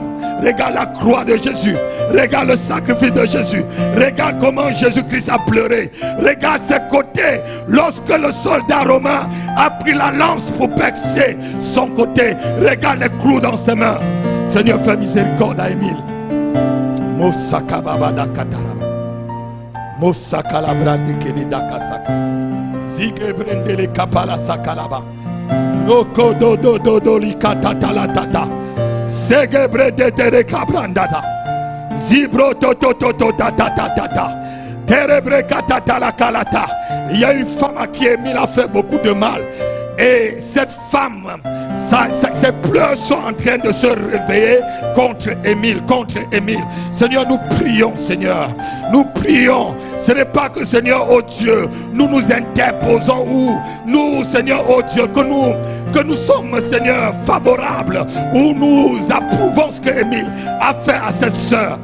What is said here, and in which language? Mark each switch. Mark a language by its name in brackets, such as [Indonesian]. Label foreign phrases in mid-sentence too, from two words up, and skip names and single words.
[French] Regarde la croix de Jésus. Regarde le sacrifice de Jésus. Regarde comment Jésus-Christ a pleuré. Regarde ses côtés. Lorsque le soldat romain a pris la lance pour percer son côté. Regarde les clous dans ses mains. Seigneur, fais miséricorde à Émile. Mosaka babada kataraba. Mosaka la brandi kelida kasaka. Zige brendele kapala sakalaba. Noko do do do do li katata la tata. Sege brede tere kabrandada. Zibro to to to to ta ta ta ta ta. Terebre katata la kalata. Il y a une femme à qui Émile a fait beaucoup de mal. Et cette femme, ses pleurs sont en train de se réveiller contre Émile, Seigneur, nous prions, Seigneur. Nous prions. Ce n'est pas que, Seigneur, oh Dieu, nous nous interposons ou nous, Seigneur, oh Dieu, que nous sommes, Seigneur, favorables ou nous approuvons ce que Émile a fait à cette sœur.